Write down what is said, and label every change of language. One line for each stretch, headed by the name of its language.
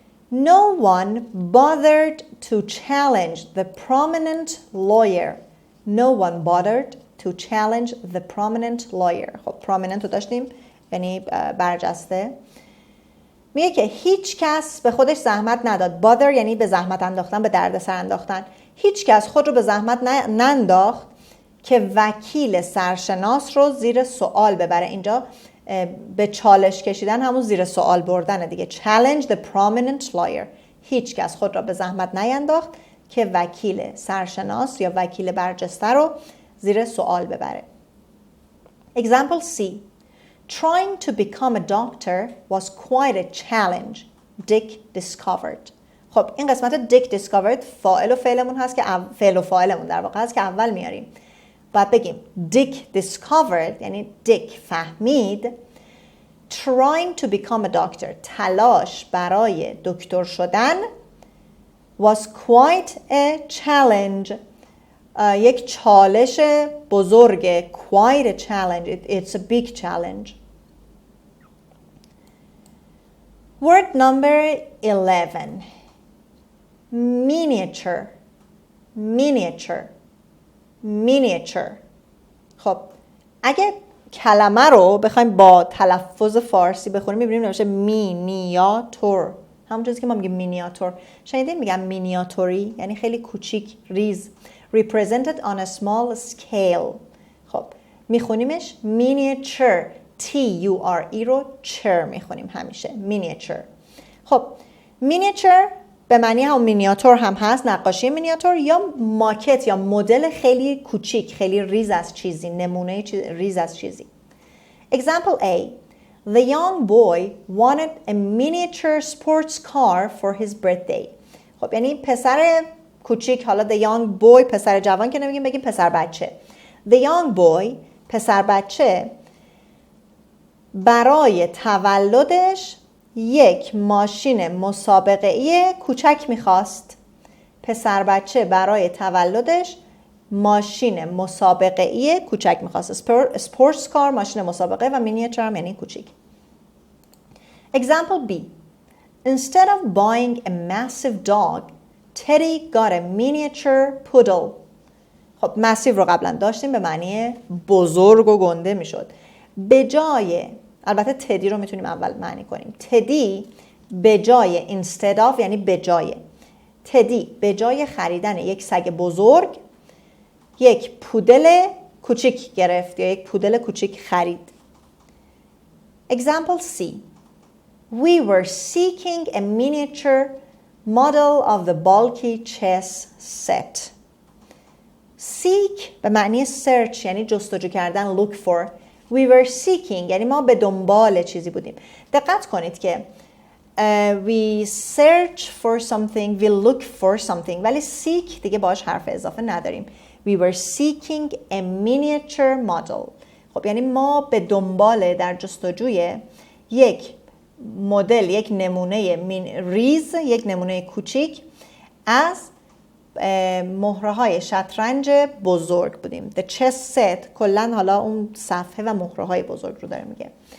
English: No one bothered to challenge the prominent lawyer. No one bothered to challenge the prominent lawyer.
Persian: خب prominent رو داشتیم یعنی برجسته. میگه که هیچ کس به خودش زحمت نداد. bother یعنی به زحمت انداختن، به دردسر انداختن. هیچ کس خود رو به زحمت ننداخت که وکیل سرشناس رو زیر سوال ببره. اینجا به چالش کشیدن همون زیر سوال بردن دیگه.
English: challenge the prominent lawyer.
Persian: هیچ کس خود را به زحمت نینداخت که وکیل سرشناس یا وکیل برجسته رو زیر سوال ببره.
English: Example C. Trying to become a doctor was quite a challenge. Dick discovered.
Persian: خب این قسمت Dick discovered فاعل و فعلمون هست که فعل و فاعلمون در واقع هست که اول میاریم. باید بگیم Dick discovered یعنی Dick فهمید.
English: Trying to become a doctor
Persian: تلاش برای دکتر شدن
English: was quite a challenge
Persian: یک چالش بزرگه.
English: quite a challenge. It's a big challenge. Word number 11. Miniature. Miniature. Miniature.
Persian: خب اگه کلمه رو بخوایم با تلفظ فارسی بخونیم میبینیم نمیشه مینیاتور، همون چیزی که ما میگیم مینیاتور. شنیدین میگم مینیاتوری یعنی خیلی کوچیک، ریز.
English: Represented on a small scale.
Persian: خب میخونیمش miniature. T-U-R-E رو چر میخونیم همیشه.
English: miniature.
Persian: خب miniature به معنی هم مینیاتور هم هست، نقاشی مینیاتور یا ماکت یا مدل خیلی کوچیک، خیلی ریز از چیزی، نمونه ریز از چیزی.
English: Example A. The young boy wanted a miniature sports car for his birthday.
Persian: خب یعنی پسر کوچیک، حالا
English: the young boy
Persian: پسر جوان که نمیگیم، بگیم پسر بچه.
English: The young boy
Persian: پسر بچه برای تولدش یک ماشین مسابقه‌ای کوچک میخواست. پسر بچه برای تولدش ماشین مسابقه‌ای کوچک میخواست. سپورتس کار ماشین مسابقه و مینیاتور هم یعنی کوچیک.
English: Example B. Instead of buying a massive dog, Teddy got a miniature poodle.
Persian: خب massive رو قبلا داشتیم، به معنی بزرگ و گنده میشد. به جای، البته تدی رو میتونیم اول معنی کنیم. تدی به جای instead of یعنی به جای. تدی به جای خریدن یک سگ بزرگ یک پودل کوچیک گرفت یا یک پودل کوچیک خرید.
English: Example C. We were seeking a miniature model of the bulky chess set.
Persian: Seek به معنی search یعنی جستجو کردن، look for.
English: We were seeking
Persian: یعنی ما به دنبال چیزی بودیم. دقت کنید که
English: we search for something,
Persian: we look for something، ولی seek دیگه باش حرف اضافه نداریم.
English: We were seeking a miniature model.
Persian: خب یعنی ما به دنبال، در جستجوی یک مدل، یک نمونه ریز، یک نمونه کوچیک از مهره های شطرنج بزرگ بودیم.
English: The chess set
Persian: کلن حالا اون صفحه و مهره های بزرگ رو داره میگه.